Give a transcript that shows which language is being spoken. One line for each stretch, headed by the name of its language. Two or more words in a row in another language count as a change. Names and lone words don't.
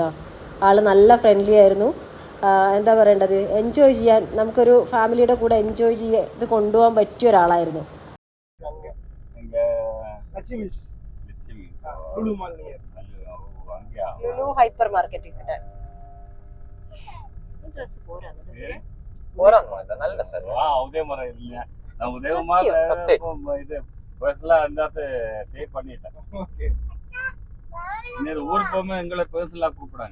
Malayalam: ആൾ നല്ല ഫ്രണ്ട്ലി ആയിരുന്നു. എന്താ പറയേണ്ടത്, എൻജോയ് ചെയ്യാൻ നമുക്കൊരു ഫാമിലിയുടെ കൂടെ എൻജോയ് ചെയ്ത് കൊണ്ടുപോകാൻ പറ്റിയ ഒരാളായിരുന്നു. ലുലു ഹൈപ്പർ മാർക്കറ്റ്
Tamil: அந்த சேவ் பண்ணிட்டேன். ஓகே, இன்னொரு ஊருக்கு போகும்போது எங்களை பர்சனலா கூப்பிடுறாங்க.